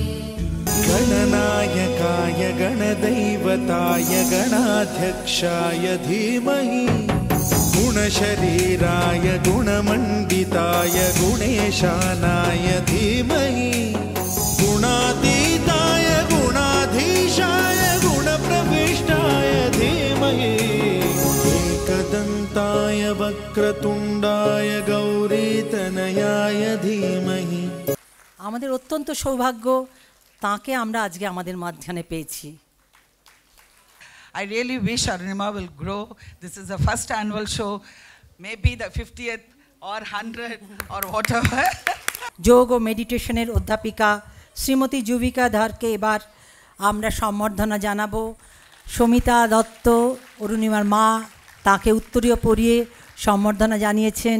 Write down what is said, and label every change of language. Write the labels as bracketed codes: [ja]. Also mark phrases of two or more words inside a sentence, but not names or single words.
[sa] गणनायकाय गणदैवताय गणाध्यक्षाय धीमहि गुणशरीराय गुणमण्डिताय गुणेशानाय धीमहि गुणातीताय गुणाधीशाय गुणप्रविष्टाय धीमहि एकदन्ताय वक्रतुण्डाय गौरीतनयाय धीमहि। [bn] আমাদের অত্যন্ত সৌভাগ্য তাকে আমরা আজকে আমাদের মাঝখানে পেয়েছি। [en] I really wish Arunima will grow. This is the first annual show, maybe the 50th or 100 or whatever. [bn] যোগ ও মেডিটেশনের অধ্যাপিকা শ্রীমতী যুবিকা ধারকে এবার আমরা সম্বর্ধনা জানাবো। সমিতা দত্ত অরুণিমার মা তাকে উত্তরীয় পরিয়ে সম্বর্ধনা জানিয়েছেন।